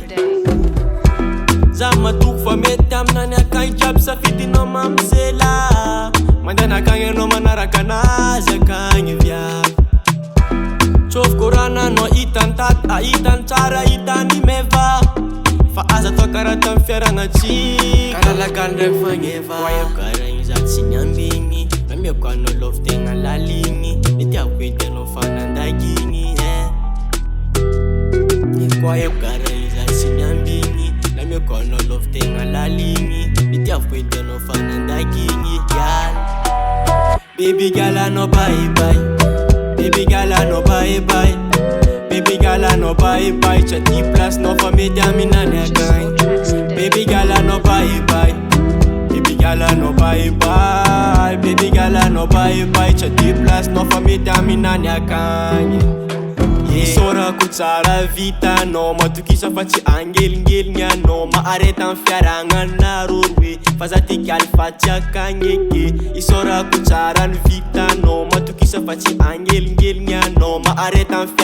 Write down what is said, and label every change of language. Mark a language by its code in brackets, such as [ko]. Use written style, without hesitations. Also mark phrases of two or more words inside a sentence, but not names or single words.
[mg] za matoko fa mety aminany akagny jiaby safidinao mamizela mandana akagny anao manaraka anazy akagny viavy tsofoko rana anao hitany taty ahitany tsara hitany meva fa aza atao karaha tamy fiaragnatsika kalalakany ndraiky fagneva aiko karaha igny za tsy niambigny namiako anao lovy tegna laligny nitiavako hitanao fanandagigny ko aiko karaha igny za tsy niambigny namiako anao lovy tegna laligny nitiavako hitanao fanandagigny [en] gal baby gal [mg] anao [en] bye bye baby gal [mg] anao [en] bye bye baby gal [mg] anao [en] bye bye [mg] tsa ty place nao fa mety aminany akagny baby gal anao [en] bye bye baby gal [mg] anao [en] bye bye baby gal [mg] anao [en] bye bye [mg] tsa ty place nao fa mety aminany akagny Sorako tsara vitanao matokisa fa tsy angelingeligny anao mahareta amy fiaragnana roroe fa za ty galy fa tsy akagny eke isorako tsara ny vitanao matokisa fa tsy angelingeligny anao mahareta amy